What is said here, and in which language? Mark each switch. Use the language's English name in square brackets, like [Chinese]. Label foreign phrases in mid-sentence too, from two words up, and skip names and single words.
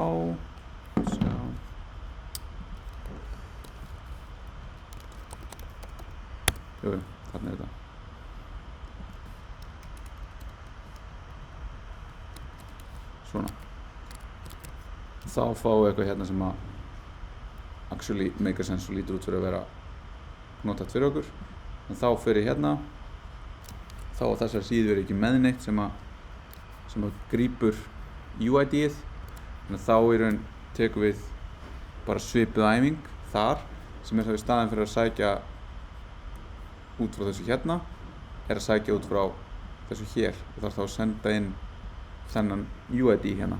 [Icelandic] Sjá. Jú, þarna er þetta. Svona. Þá fáum við eitthvað hérna sem að [English] actually make sense [Icelandic] og lítur út fyrir að vera notað fyrir okkur. En þá fyrir hérna, þá á þessar síðu er ekki með neitt sem að grípur UID-ið. Þannig að þá í raun tekum við bara svipuð æfing þar, sem er þá í staðinn fyrir að sækja út frá þessu hérna, er að sækja út frá þessu hér og þarf þá að senda inn þennan UID hérna.